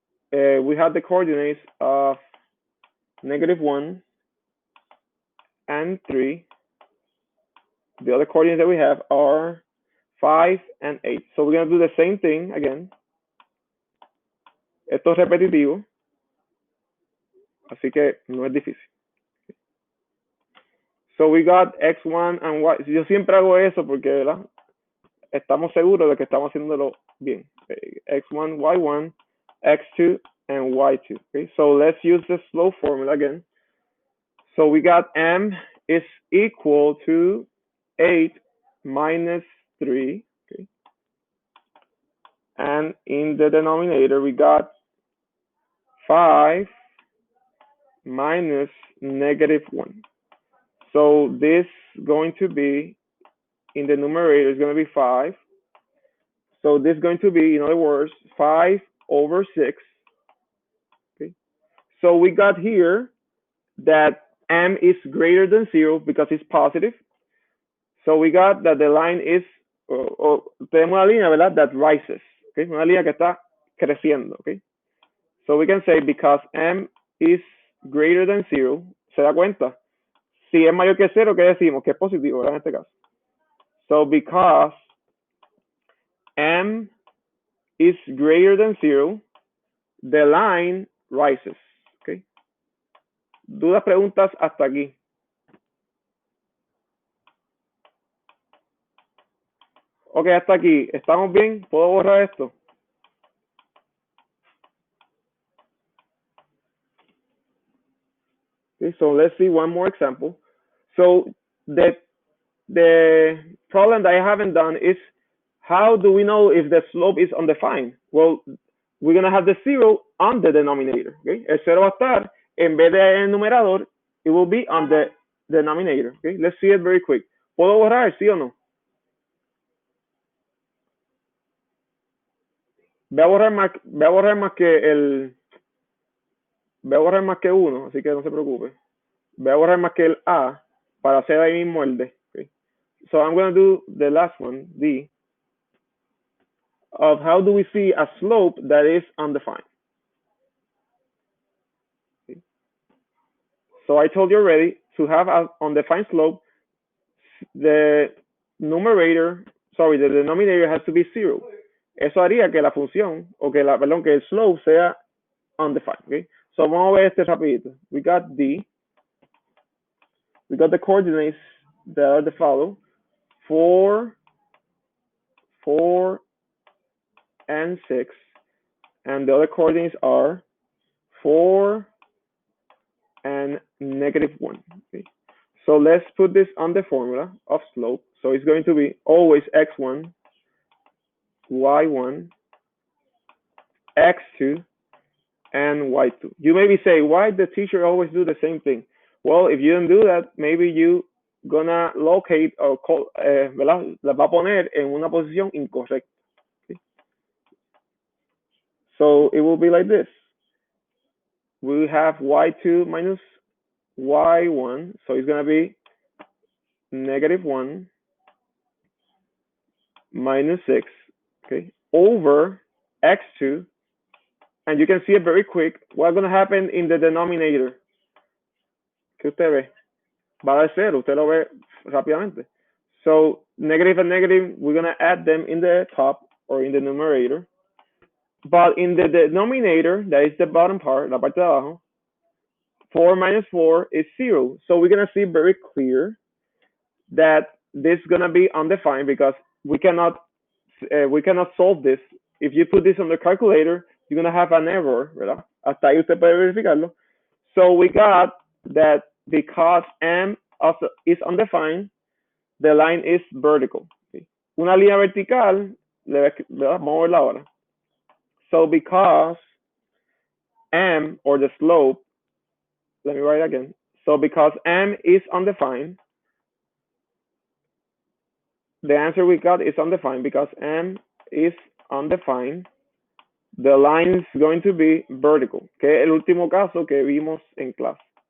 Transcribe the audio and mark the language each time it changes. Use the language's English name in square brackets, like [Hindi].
[English] We have the coordinates of -1 and 3. The other coordinates that we have are 5 and 8. So we're going to do the same thing again. [Spanish] Esto es repetitivo, así que no es difícil. [English] So we got x1 and y. [Spanish] Yo siempre hago eso porque, ¿verdad? Estamos seguros de que estamos haciéndolo bien. [English] Okay. X1, y1, x2, and y2. Okay, so let's use the slope formula again. So we got m is equal to 8 minus 3. Okay. And in the denominator, we got 5 minus -1. So this is going to be, in the numerator, is going to be 5. So this is going to be, in other words, 5 over 6. Okay. So we got here that m is greater than 0 because it's positive. So we got that the line is, [Spanish] tenemos una línea, ¿verdad? [English] That rises. Okay. [Spanish] Una línea que está creciendo. [English] Okay. So we can say because m is greater than 0, [Spanish] ¿se da cuenta? Si es mayor que 0, ¿qué decimos? Que es positivo, ¿verdad? En este caso. So because m is greater than 0, the line rises. Okay. ¿Dudas, preguntas hasta aquí? Ok, hasta aquí. ¿Estamos bien? ¿Puedo borrar esto? [English] Okay, so let's see one more example. So the problem that I haven't done is how do we know if the slope is undefined? Well, we're going to have the 0 on the denominator. [Spanish] Okay? El 0 va a estar, en vez de en el numerador, [English] it will be on the denominator. [Spanish] Okay? [English] Let's see it very quick. [Spanish] ¿Puedo borrar, sí o no? Voy a borrar más que voy a borrar más que uno, así que no se preocupe. Voy a borrar más que el A para hacer ahí mismo el D. [English] Okay? So I'm going to do the last one, D, of how do we see a slope that is undefined. Okay? So I told you already, to have an undefined slope, the numerator, sorry, the denominator has to be 0. [Spanish] Eso haría que la función, o que perdón, que el slope sea undefined, okay? So vamos a ver este rapidito. [English] We got the coordinates that are the follow: 4, 4, and 6, and the other coordinates are 4 and -1. Okay? So let's put this on the formula of slope. So it's going to be always x1, y1, x2, and y2. You maybe say, why the teacher always do the same thing? Well, if you don't do that, maybe you gonna locate or call, ¿verdad? [Spanish] La va a poner en una posición incorrecta. [English] Okay? So it will be like this. We have y2 minus y1, so it's gonna be -1 minus 6, okay, over x2, and you can see it very quick. What's gonna happen in the denominator? [Spanish] ¿Qué usted ve? Va a dar 0, usted lo ve rápidamente. [English] So negative and negative, we're gonna add them in the top or in the numerator. But in the denominator, that is the bottom part, [Spanish] la parte de abajo, [English] 4 minus 4 is 0. So we're gonna see very clear that this is gonna be undefined because we cannot solve this. If you put this on the calculator, you're gonna have an error, ¿verdad? [Spanish] Hasta ahí usted puede verificarlo. [English] So we got that because m also is undefined, the line is vertical. Okay? [Spanish] Una línea vertical, vamos a verla ahora. [English] So because m, or the slope, let me write it again. So because m is undefined, the answer we got is undefined. Because m is undefined, the line is going to be vertical, [Spanish] que es el último caso que vimos en clase.